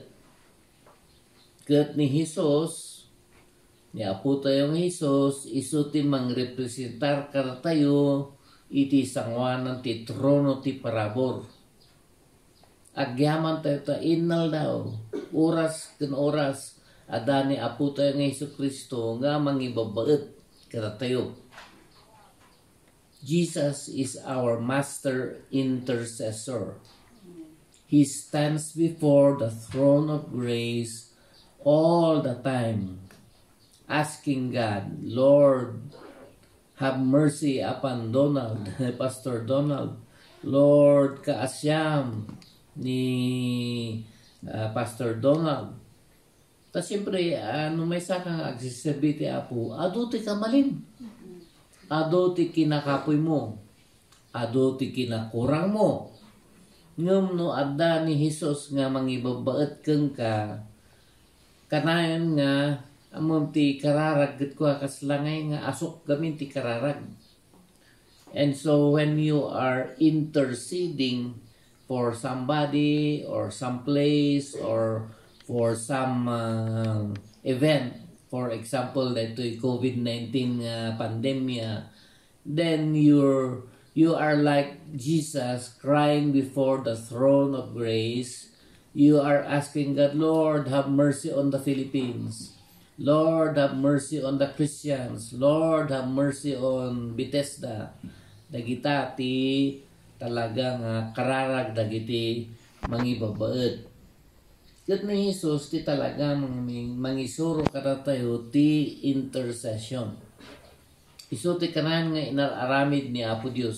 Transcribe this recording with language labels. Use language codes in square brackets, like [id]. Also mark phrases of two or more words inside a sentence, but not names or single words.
[ilo] Ket ni Jesus ni Apo tayo ng Jesus isu ti mangrepresentar kada tayo iti sangwanan ti trono ti parabor. Agyaman tayo ta innal daw oras ken oras adani Apo tayo ng Hesus Kristo nga mangibabaet kada tayo. [en] Jesus is our master intercessor. He stands before the throne of grace all the time, asking God, Lord, have mercy upon Donald, Pastor Donald. Lord, [ilo] kaasyam ni Pastor Donald. Ta siyempre, may sakang agsiserbi ti Apo, ado ti kamalin. Ado ti kinakapoy mo. Ado ti kinakurang mo. Ngum no adda ni Jesus nga mangibabaet keng ka, kanayon nga amom ti kararag ket ko kaslangay nga asok gamin ti kararag. [en] And so when you are interceding for somebody or some place or for some event, for example [ilo] dito'y COVID-19 pandemya, [en] then you are like Jesus crying before the throne of grace. You are asking God, Lord, have mercy on the Philippines. Lord, have mercy on the Christians. Lord, have mercy on Bethesda. [ilo] Dagita ti talagang kararag dagiti mangibabaet. Ket ni Jesus ti talagang mangisuro kada tayo ti intercession. Isu ti kanan nga inararamid ni Apo Dios.